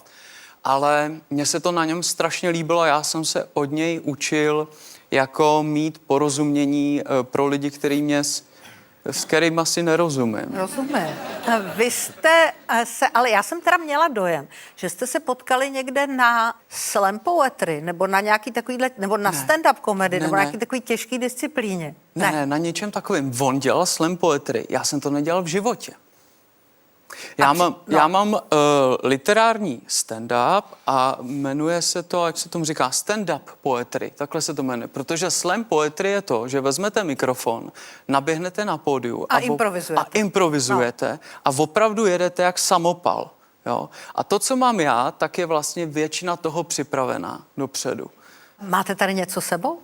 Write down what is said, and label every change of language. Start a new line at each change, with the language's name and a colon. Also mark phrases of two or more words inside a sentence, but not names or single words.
Czech: Ale mně se to na něm strašně líbilo, já jsem se od něj učil jako mít porozumění pro lidi, s kterými asi nerozumím. Rozumím. Vy jste se, ale já jsem teda měla dojem, že jste se potkali někde na
English: slam poetry,
Czech: nebo na nějaký takovýhle, nebo na
English: stand-up comedy,
Czech: nebo na nějaký takový těžký disciplíně. Ne, na něčem takovým. On dělal
English: slam poetry,
Czech: já jsem to nedělal v životě. Já mám literární stand-up a jmenuje se to, jak se tomu říká,
English: stand-up poetry.
Czech: Takhle se to jmenuje. Protože
English: slam poetry
Czech: je to, že vezmete mikrofon, naběhnete na pódiu a improvizujete no. A opravdu jedete jak samopal. Jo? A to, co mám já, tak je vlastně většina toho připravená dopředu. Máte tady něco sebou?